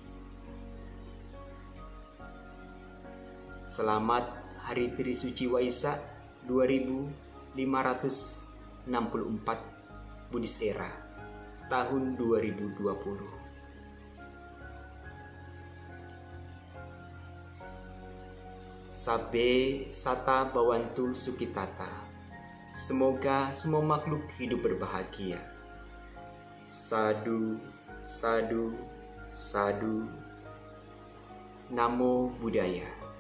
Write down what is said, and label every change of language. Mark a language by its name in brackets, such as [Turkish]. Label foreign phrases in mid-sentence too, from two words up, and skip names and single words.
[Indonesian] Selamat Hari Trisuci Waisak 2564 [English] Buddhist Era [Indonesian] tahun 2020. [Pali] Sabbe Sata Bhawantu Sukhitata. [Indonesian] Semoga semua makhluk hidup berbahagia. [Pali] Sadhu, sadhu, sadhu. Namo Buddhaya.